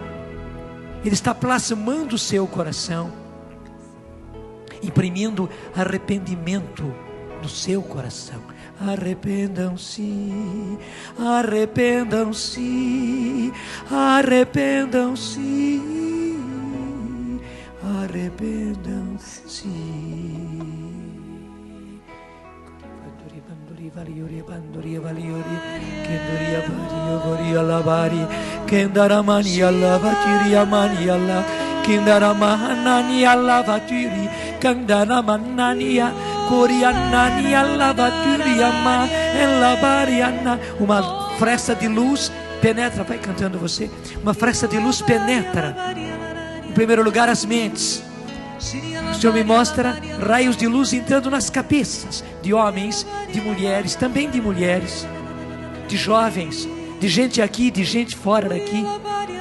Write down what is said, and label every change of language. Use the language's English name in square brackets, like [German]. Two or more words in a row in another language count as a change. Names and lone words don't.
[Portuguese] Ele está plasmando o seu coração, imprimindo arrependimento no seu coração. Arrependam-se, arrependam-se, arrependam-se, arrependam-se. Valiori bandoria valiori kendoria vario voria lavari kendaramani allavatiri amani alla kendaramani allavatiri kendaramani corianani allavatiri ama elabariana. Uma fresta de luz penetra, vai cantando você. Uma fresta de luz penetra em primeiro lugar as mentes. O Senhor me mostra raios de luz entrando nas cabeças de homens, de mulheres, também de mulheres, de jovens, de gente aqui, de gente fora daqui.